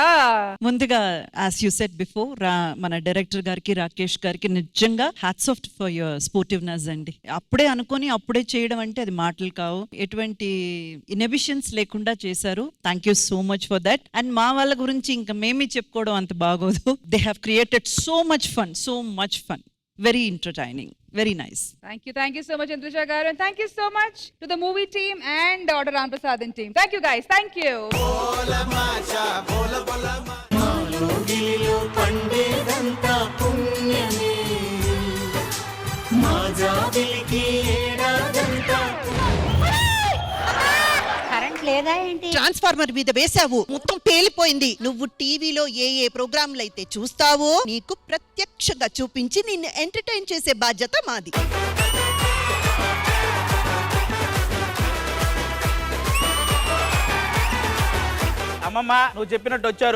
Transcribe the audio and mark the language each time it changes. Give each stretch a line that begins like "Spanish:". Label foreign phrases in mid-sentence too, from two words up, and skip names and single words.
Telugu: ముందుగా
English: as you said before,
Telugu: మన డైరెక్టర్ గారికి రాకేష్ గారికి నిజంగా
English: hats off for your sportiveness
Telugu: అండి. అప్పుడే అనుకొని అప్పుడే చేయడం అంటే అది మాటలు కావు, ఎటువంటి ఇన్హిబిషన్స్ లేకుండా చేశారు.
English: Thank you so much for that.
Telugu: అండ్ మా వాళ్ళ గురించి ఇంకా మేమే చెప్పుకోవడం అంత బాగోదు.
English: They have created so much fun, very entertaining, very nice. Thank you so much Chandrisha garu, and thank you so much to the movie team and Dr. Ram Prasadhan team. Thank you guys, thank you.
Telugu: బోలా మచ్చా బోలా బోలా మలుగిలో పండేదంత పుణ్యమే మజాదిలికి ఏడదంత. లేదా ఏంటి? ట్రాన్స్ఫార్మర్ మీద వేసావు, మొత్తం పేలిపోయింది. నువ్వు టీవీలో ఏ ప్రోగ్రాంలు అయితే చూస్తావో నీకు ప్రత్యక్షంగా చూపించి నిన్ను ఎంటర్టైన్ చేసే బాధ్యత మాది. అమ్మమ్మ నువ్వు చెప్పినట్టు వచ్చారు.